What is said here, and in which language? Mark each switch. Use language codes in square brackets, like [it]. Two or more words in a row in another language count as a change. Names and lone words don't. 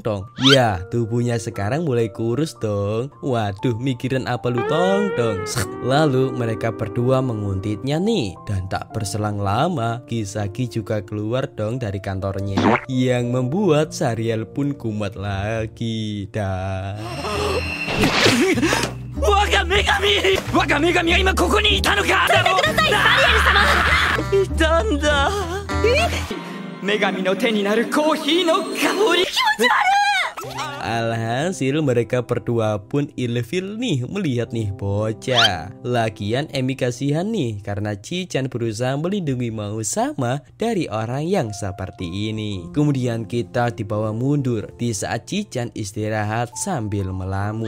[id] Ya, tubuhnya sekarang mulai kurus dong. Waduh, mikirin apa lu tong. Lalu mereka berdua menguntitnya nih. Dan tak berselang lama Kisagi juga keluar dong dari kantornya, yang membuat Sariel pun kumat lagi. Dan [ja] 我が女神が今ここにいたのか。だろう。いたんだ。女神の手になるコーヒーの香り。 [id] Alhasil mereka berdua pun ilfil nih melihat nih bocah. Lagian Emi kasihan nih karena Chichan berusaha melindungi Mausama dari orang yang seperti ini. Kemudian kita dibawa mundur di saat Chichan istirahat sambil melamun.